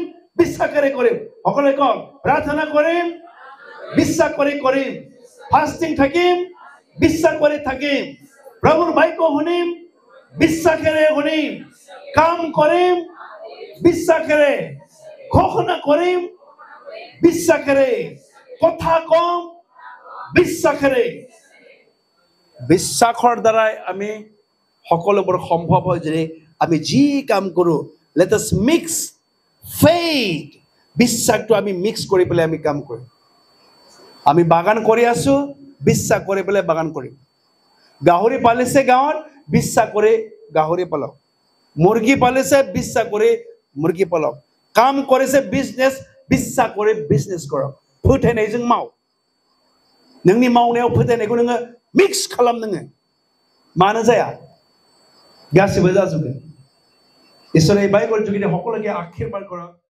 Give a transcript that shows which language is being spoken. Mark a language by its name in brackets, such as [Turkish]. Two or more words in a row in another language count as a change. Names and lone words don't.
[Assamese] বিশ্বাসেৰে কৰিম সকলোৱে কওক প্ৰাৰ্থনা কৰিম বিশ্বাস কৰি কৰিম ফাষ্টিং থাকিম বিশ্বাস কৰি থাকিম প্ৰভুৰ বাক্য শুনিম বিশ্বাসেৰে শুনিম কাম কৰিম বিশ্বাসেৰে ঘোষণা কৰিম বিশ্বাসেৰে কথা কম বিশ্বাসেৰে বিশ্বাসৰ দ্বাৰাই আমি সকলোবোৰ সম্ভৱ হয় যে আমি যি কাম কৰো [English] let us mix [Assamese] faith বিশ্বাসটো আমি মিক্স কৰি পেলাই আমি কাম কৰিম আমি বাগান কৰি আছো বিশ্বাস কৰি পেলাই বাগান কৰিম গাহৰি পালিছে গাঁৱত বিশ্বাস কৰে গাহৰি পালক মুৰ্গী পালিছে বিশ্বাস কৰে মুৰ্গী পালক কাম কৰিছে বিজনেছ বিশ্বাস কৰে বিজনেছ কৰক [Bodo] फोथायनायजों माव नोंनि मावनायाव फोथायनायखौ नोङो मिक्स खालाम नोङो मानो जाया गासिबो जाजोबगोन इसोरै बाइबल जुगिदि [Assamese] সকলোকে आशीर्बाद কৰক